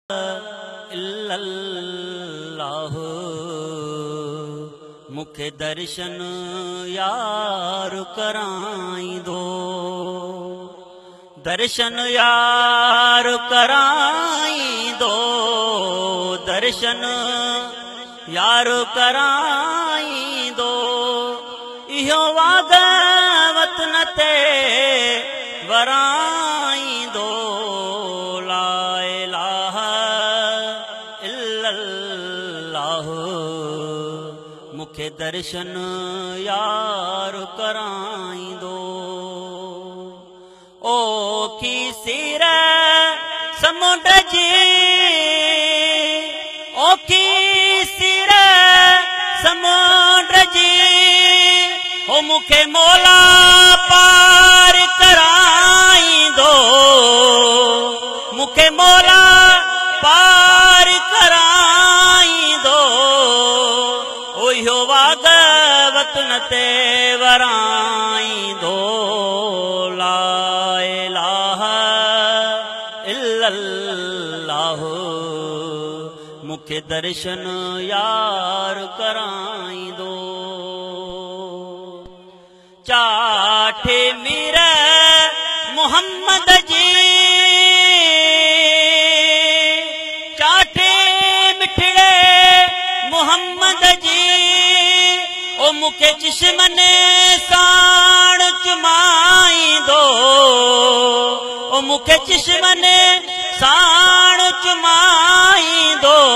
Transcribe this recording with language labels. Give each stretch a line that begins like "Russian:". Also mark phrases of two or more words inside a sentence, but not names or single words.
Sindhi: इल्लल्लाह मुखे दर्शन यार कराईंदो, दर्शन यार कराईंदो, दर्शन यार कराईंदो। इहो वाग वतन ते वराईंदो,
Arabic: لا إله إلا الله
Sindhi: मुखे दर्शन यार कराईंदो। ओ की सिर समुंड जी, ओ की सिर समुंड जी, ओ मुखे मौला पार कराईंदो, मुखे मौला पार कराईंदो। ओहो वाग वतन ते वराईंदो,
Arabic: لا إله إلا الله
Sindhi: मुखे दर्शन यार कराईंदो। चाठे मीर मोहम्मद जी, चाठे मिठड़े मोहम्मद जी, ओ मुखे चिश्मन साण चुमाईंदो, ओ मुखे चिश्मन साण चुमाईंदो।